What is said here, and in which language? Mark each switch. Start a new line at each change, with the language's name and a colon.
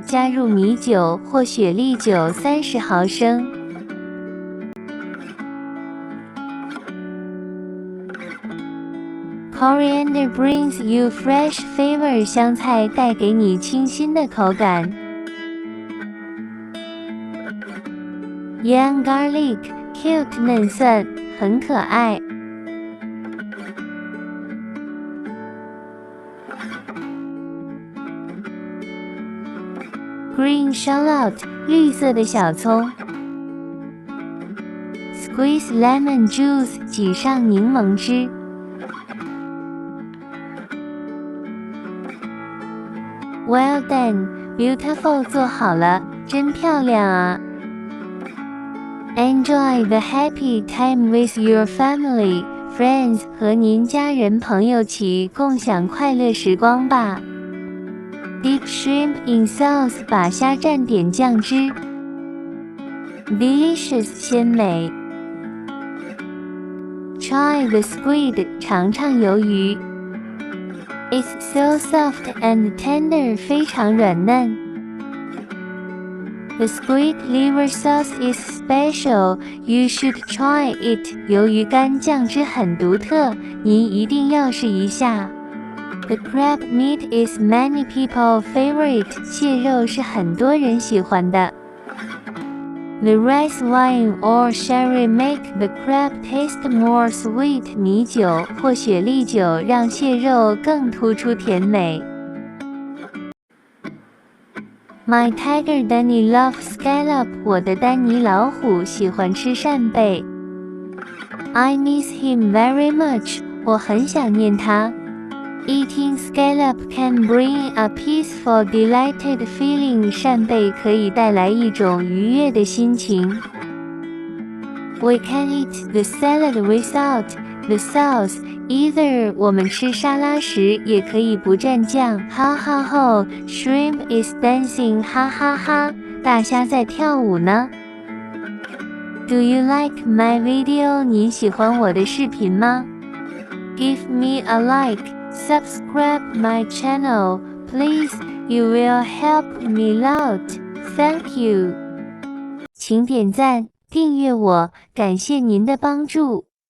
Chinese: 加入米酒或雪莉酒30毫升。
English: Coriander brings you fresh flavor.
Chinese: 香菜带给你清新的口感。
English: Young garlic, cute
Chinese: 嫩蒜，很可爱。
English: Green shallot
Chinese: 绿色的小葱。
English: Squeeze lemon juice
Chinese: 挤上柠檬汁。
English: Well done. Beautiful
Chinese: 做好了，真漂亮啊。
English: Enjoy the happy time with your family, friends
Chinese: 和您家人朋友起共享快乐时光吧。
English: Dip shrimp in sauce
Chinese: 把虾蘸点酱汁。
English: Delicious
Chinese: 鲜美。
English: Try the squid
Chinese: 尝尝鱿鱼。
English: It's so soft and tender
Chinese: 非常软嫩。
English: The squid liver sauce is special. You should try it.
Chinese: 鱿鱼干酱汁很独特，您一定要试一下。
English: The crab meat is many people's favorite.
Chinese: 蟹肉是很多人喜欢的。
English: The rice wine or sherry make the crab taste more sweet.
Chinese: 米酒或雪莉酒让蟹肉更突出甜美。
English: My tiger Danny loves scallop.
Chinese: 我的丹尼老虎喜欢吃扇贝。
English: I miss him very much.
Chinese: 我很想念他。
English: Eating scallop can bring a peaceful, delighted feeling.
Chinese: 扇贝可以带来一种愉悦的心情。
English: We can eat the salad without the sauce.
Chinese: Either 我们吃沙拉时也可以不蘸酱，哈哈吼
English: Shrimp is dancing
Chinese: 哈哈哈，大虾在跳舞呢。
English: Do you like my video?
Chinese: 你喜欢我的视频吗？
English: Give me a like, subscribe my channel, please. You will help me lot. Thank you.
Chinese: 请点赞，订阅我，感谢您的帮助。